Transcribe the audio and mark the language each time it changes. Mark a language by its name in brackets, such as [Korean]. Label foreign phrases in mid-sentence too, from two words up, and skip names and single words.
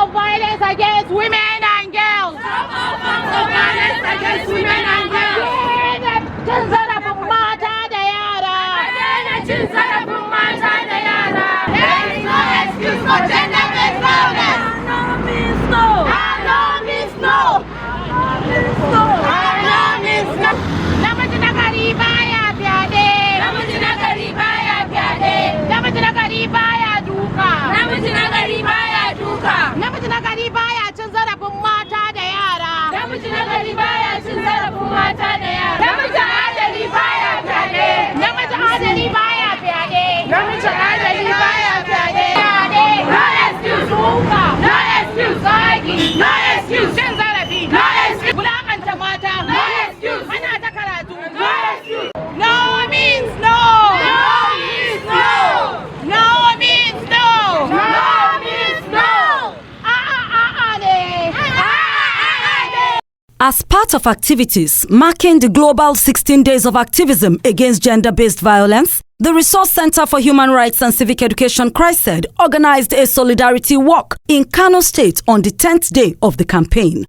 [English] violence against women and girls. Stop all forms of violence against women and girls. [Hausa] Cin zarafin mata da yara. Cin zarafin mata da yara. [English] There is no excuse for gender-based violence. No means no. No means no. No means no. [Hausa] Namiji na gari baya fyade. Namiji na gari baya fyade. Namiji na gari baya duka. Namiji na gari baya duka. Namiji na gari baya cin zarafin mata da yara. Namiji na gari baya cin zarafin mata da yara. Namiji adali baya fyade. Namiji adali baya fyade. Namiji adali baya fyade. [English] No excuse [Hausa] duka. [English] No excuse zagi. No excuse [Hausa] cin zarafi. [English] No excuse [Hausa] wulakanta mata. [English] No excuse [Hausa] ana ta karatu. [English] No excuse. No means no. No means no. No means no. No means no. As part of activities marking the global 16 days of activism against gender-based violence, the Resource Center for Human Rights and Civic Education, Chriced, organized a solidarity walk in Kano State on the 10th day of the campaign.